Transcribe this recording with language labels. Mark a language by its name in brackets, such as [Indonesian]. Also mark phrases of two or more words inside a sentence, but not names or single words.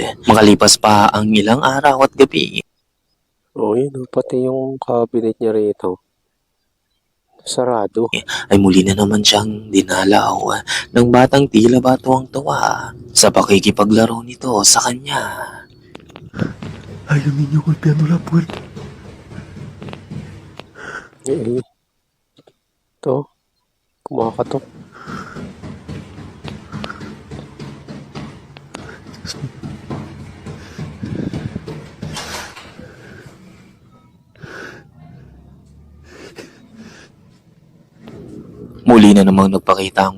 [Filipino] Makalipas pa ang ilang araw at gabi. O, yun, no? Pati yung cabinet niya rito. Sarado. Ay muli na naman siyang dinalaw ng batang tila ba tuwang-tuwa sa pakikipaglaro nito sa kanya. [Spanish] Hay un niño golpeando la puerta. [Filipino] Eh, ito. Kumakatok. Muli na namang nagpakita ang